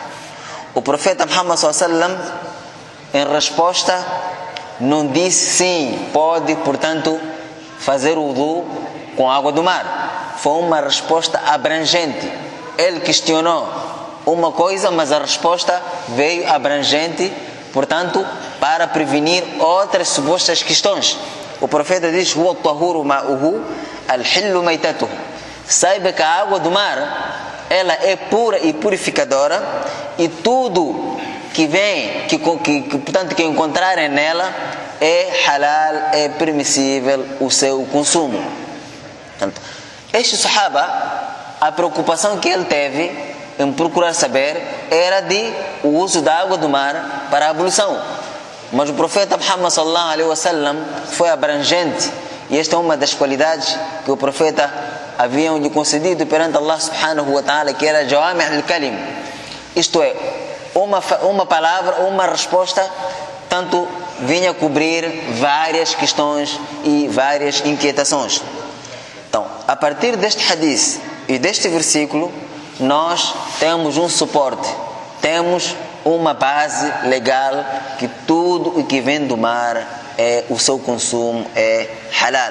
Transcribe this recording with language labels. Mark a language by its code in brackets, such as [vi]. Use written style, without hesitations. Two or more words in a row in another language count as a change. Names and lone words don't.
[pt] O profeta Muhammad SAW, em resposta, não disse sim, pode, portanto, fazer o wudu com a água do mar. Foi uma resposta abrangente. Ele questionou uma coisa, mas a resposta veio abrangente, portanto, para prevenir outras supostas questões. O profeta diz: [ar] "هو الطهور ماؤه، الحل ميتته." [pt] Saiba que a água do mar, ela é pura e purificadora, e tudo que vem, portanto, que encontrarem nela é halal, é permissível o seu consumo. Portanto, este sahaba, a preocupação que ele teve em procurar saber era de o uso da água do mar para a ablução. Mas o profeta Muhammad [ar] صلى الله عليه وسلم [pt] foi abrangente, e esta é uma das qualidades que o profeta havia lhe concedido perante Allah [ar] سبحانه وتعالى, [pt] que era [ar] جوامع الكلم. [pt] Isto é, uma palavra, uma resposta, tanto vinha cobrir várias questões e várias inquietações. Então, a partir deste hadith e deste versículo, nós temos um suporte, temos uma base legal, que tudo o que vem do mar, o seu consumo é halal.